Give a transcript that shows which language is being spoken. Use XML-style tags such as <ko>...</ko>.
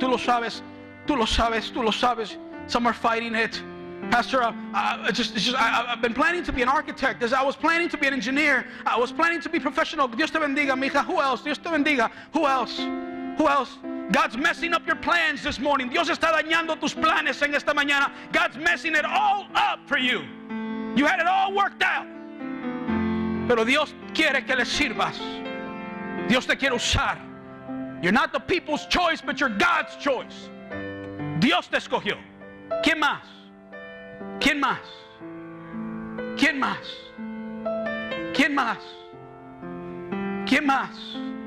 <es>Tú lo sabes. Tú lo sabes. Tú lo sabes.</es> <en>Some are fighting it. Pastor, I've been planning to be an architect. I was planning to be an engineer. I was planning to be professional.</en> <es>Dios te bendiga, mija.</es> <en>Who else?</en> <es>Dios te bendiga. Who else? Who else?</es> <en>God's messing up your plans this morning.</en> <es>Dios está dañando tus planes en esta mañana.</es> <en>God's messing it all up for you. You had it all worked out.</en> <es>Pero Dios quiere que le sirvas. Dios te quiere usar.</es> <en>You're not the people's choice, but you're God's choice.</en> <es>Dios te escogió. ¿Quién más? ¿Quién más? ¿Quién más? ¿Quién más? ¿Quién más?</es>